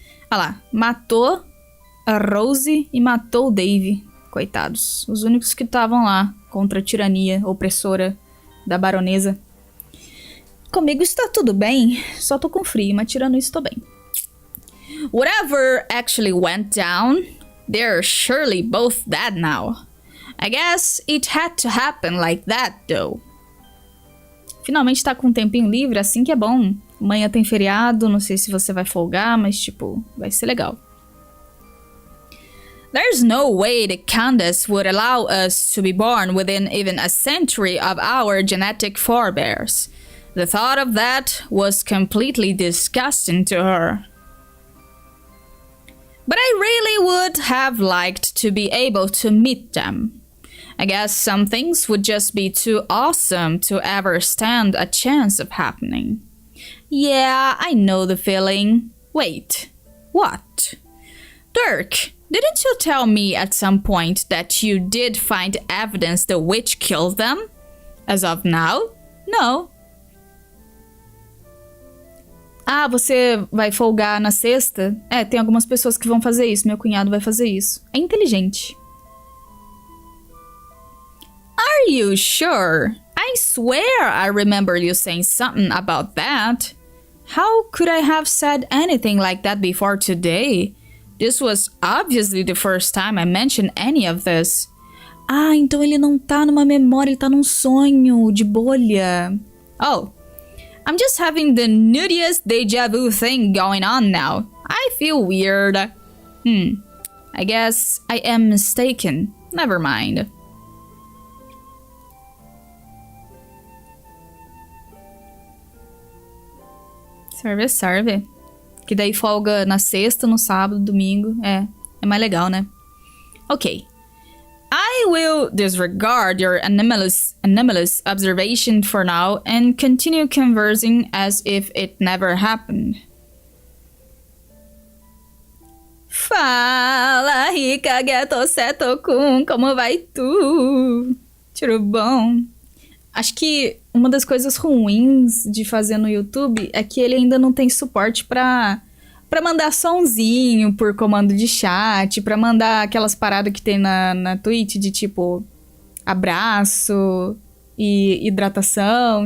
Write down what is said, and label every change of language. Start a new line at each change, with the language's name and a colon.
Portuguese: Olha lá, matou a Rose e matou o Dave. Coitados. Os únicos que estavam lá contra a tirania opressora da baronesa. Comigo está tudo bem, só tô com frio, mas tirando isso tô bem.
English: Whatever actually went down, they're surely both dead now. I guess it had to happen like that, though.
Portuguese: Finalmente tá com um tempinho livre, assim que é bom. Amanhã tem feriado, não sei se você vai folgar, mas tipo, vai ser legal.
English: There's no way the Candace would allow us to be born within even a century of our genetic forebears. The thought of that was completely disgusting to her. But I really would have liked to be able to meet them. I guess some things would just be too awesome to ever stand a chance of happening. Yeah, I know the feeling. Wait, what? Dirk, didn't you tell me at some point that you did find evidence the witch killed them? As of now? No.
Portuguese: Ah, você vai folgar na sexta? É, tem algumas pessoas que vão fazer isso. Meu cunhado vai fazer isso. É inteligente.
English: Are you sure? I swear I remember you saying something about that. How could I have said anything like that before today? This was obviously the first time I mentioned any of this.
Portuguese: Ah, então ele não tá numa memória, ele tá num sonho de bolha.
English: Oh, I'm just having the nuttiest deja vu thing going on now. I feel weird. I guess I am mistaken. Never mind.
Portuguese: Serve, serve. Que daí folga na sexta, no sábado, domingo. É mais legal, né? Ok.
English: I will disregard your anomalous observation for now and continue conversing as if it never happened.
Portuguese: Fala, rica, gato, seto, como vai tu? Tudo bom? Acho que uma das coisas ruins de fazer no YouTube é que ele ainda não tem suporte pra mandar sonzinho por comando de chat, pra mandar aquelas paradas que tem na Twitch de tipo abraço e hidratação.